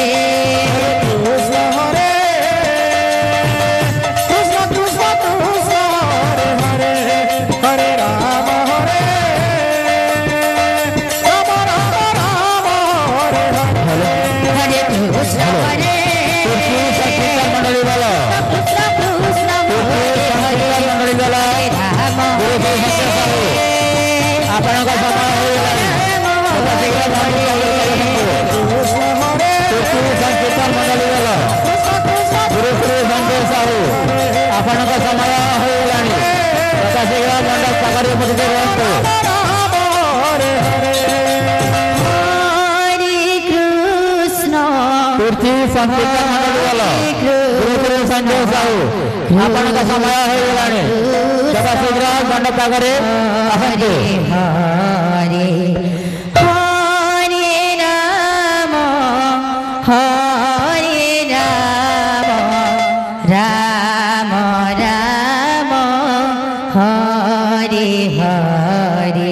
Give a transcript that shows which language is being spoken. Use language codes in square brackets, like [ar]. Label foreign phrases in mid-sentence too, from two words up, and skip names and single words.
[sa] कृष्ण कृष्ण कृष्ण कृष्ण हरे हरे हरे राम राम हरे हरे हरे कृष्ण मंडळी वाला कृष्ण कृष्ण हरे हरे मंडळी वाला राम [or] ଆପଣଙ୍କ ସମୟ ସଂକୀର୍ତ୍ତନ ମଣ୍ଡଳୀ ଗଲ ଗୁରୁ ଶ୍ରୀ ସଞ୍ଜୟ ସାହୁ ଆପଣଙ୍କ ସମୟ ହୋଇଗଲାଣି ଯଥାଶୀଘ୍ର ମଣ୍ଡପ ପାଖରେ ଉପସ୍ଥିତ ରୁହନ୍ତୁ। [sa] हरे कृष्ण [or] ତୁର୍ଥୀ ସଂକୀର୍ତ୍ତନ ମଣ୍ଡଳୀ ଗଲ ଗୁରୁ ଶ୍ରୀ ସଞ୍ଜୟ ସାହୁ ଆପଣଙ୍କ ସମୟ ହୋଇଗଲାଣି ଯଥାଶୀଘ୍ର ମଣ୍ଡପ ପାଖରେ ଆସନ୍ତୁ। [sa] हरे हरे राम राम राम हरे हरे